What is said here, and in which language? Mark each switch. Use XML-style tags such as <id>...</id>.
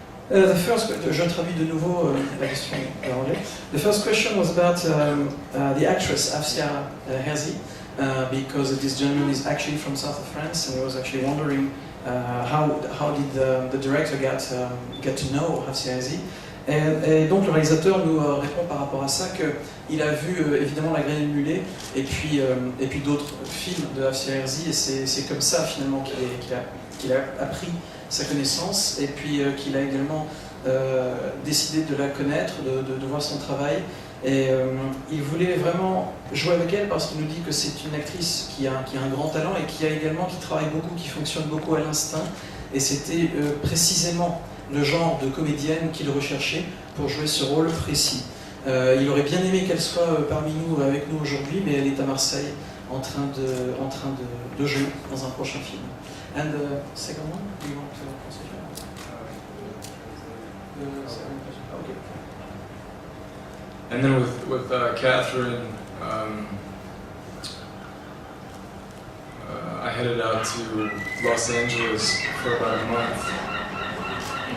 <en>The first,</en> <fr>je traduis de nouveau la question en anglais.</fr> <en>The first question was about the actress Afsia Herzi, because this gentleman is actually from south of France, and he was actually wondering how did the director get to know Afsia Herzi.</en> <fr>Et donc le réalisateur nous répond par rapport à ça qu'il a vu évidemment La Graine et le Mulet et puis d'autres films de Afsia Herzi, et c'est comme ça finalement qu'il a appris sa connaissance, et puis qu'il a également décidé de la connaître, de voir son travail, et il voulait vraiment jouer avec elle parce qu'il nous dit que c'est une actrice qui a un grand talent et qui travaille beaucoup, qui fonctionne beaucoup à l'instinct, et c'était précisément le genre de comédienne qu'il recherchait pour jouer ce rôle précis. Il aurait bien aimé qu'elle soit parmi nous, avec nous aujourd'hui, mais elle est à Marseille en train de jouer dans un prochain film.</fr> <en>And the second one, do you want to consider? Okay. And then with Catherine, I headed out to Los Angeles for about a month.</en>